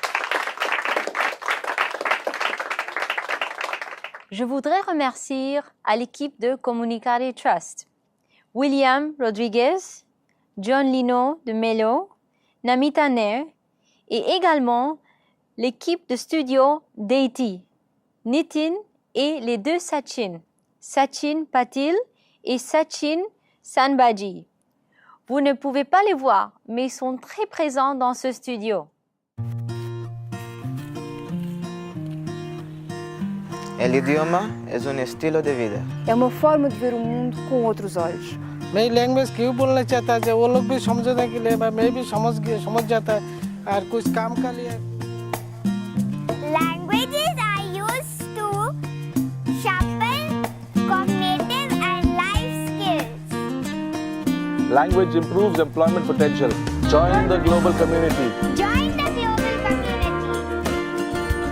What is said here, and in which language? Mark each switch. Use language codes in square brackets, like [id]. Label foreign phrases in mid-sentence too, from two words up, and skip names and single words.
[fr] Je voudrais remercier à l'équipe de Comunicare Trust, William Rodriguez, John Lino de Melo, Namita Nair et également l'équipe de studio Deity, Nitin et les 2 Sachin, Sachin Patil et Sachin Sanbaji. Vous ne pouvez pas les voir, mais ils sont très présents dans ce studio. [pt] L'idioma é um estilo de vida. É uma forma de ver o mundo com outros olhos. [hi] मैं लैंग्वेज क्यों बोलना चाहता है वो लोग भी समझने के लिए मैं भी समझ जाता है और कुछ काम का लिए [en] Languages are used to sharpen cognitive and life skills. Language improves employment potential. Join the global community. Join the global community.